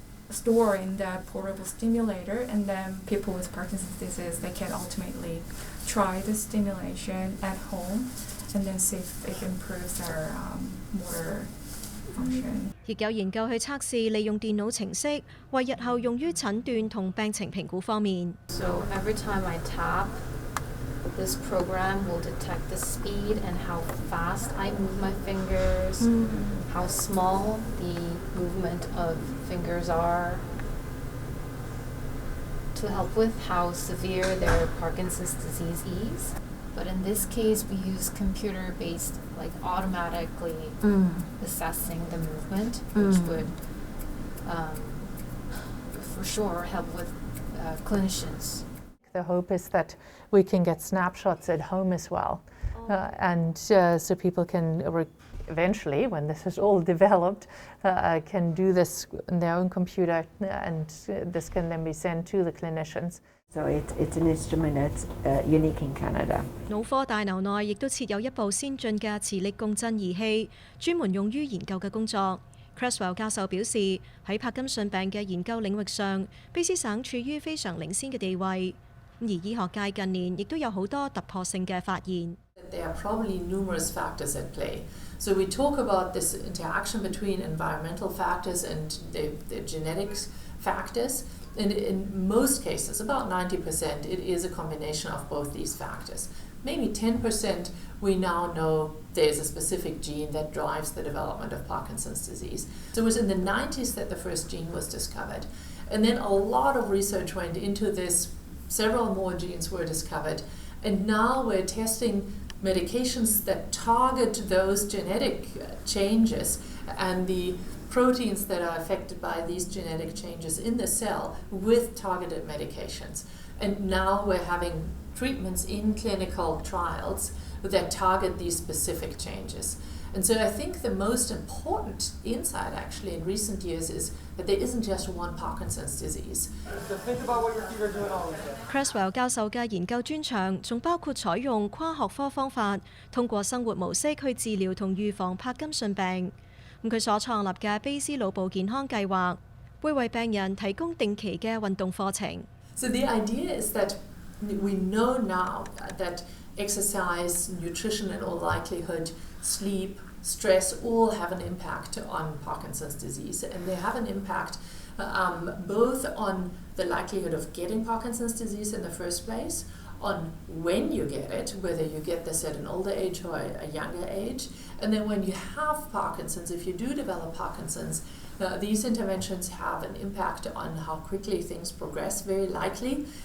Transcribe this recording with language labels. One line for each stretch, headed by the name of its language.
English: store in that portable stimulator, and then people with Parkinson's disease, they can ultimately try the stimulation at home and then see if it improves their motor function.
Chinese: 亦有研究去測試利用電腦程式為日後用於診斷同病情評估方面。
English: So every time I tap, this program will detect the speed and how fast I move my fingers, how small the movement of fingers are, to help with how severe their Parkinson's disease is. But in this case, we use computer-based, like automatically assessing the movement, which would, for sure, help with clinicians. The hope is that we can get snapshots at home as well, and so people can eventually, when this is all developed, can do this on their own computer, and this can then be sent to the clinicians. So it's an instrument that's unique in Canada.
Chinese: 腦科大樓內亦都設有一部先進嘅磁力共振儀器，專門用於研究嘅工作。 Creswell 教授表示，喺柏金遜病嘅研究領域上，卑斯省處於非常領先嘅地位。而醫學界近年亦都有好多突破性嘅發現。
English: There are probably numerous factors at play. So we talk about this interaction between environmental factors and the genetics factors. And in most cases, about 90%, it is a combination of both these factors. Maybe 10% we now know there's a specific gene that drives the development of Parkinson's disease. So it was in the 90s that the first gene was discovered. And then a lot of research went into this. Several more genes were discovered. And now we're testing medications that target those genetic changes and the proteins that are affected by these genetic changes in the cell with targeted medications. And now we're having treatments in clinical trials that target these specific changes. And so I think the most important insight actually in recent years is that there isn't just one Parkinson's disease.
Chinese: Creswell 教授嘅研究專長仲包括採用跨學科方法，通過生活模式去治療同預防柏金遜病。佢所創立嘅卑斯腦部健康計劃，會為病人提供定期嘅運動課程。
English: So the idea is that we know now that exercise, nutrition in all likelihood, sleep, stress all have an impact on Parkinson's disease, and they have an impact both on the likelihood of getting Parkinson's disease in the first place, on when you get it, whether you get this at an older age or a younger age, and then when you have Parkinson's, if you do develop Parkinson's, these interventions have an impact on how quickly things progress, very likely.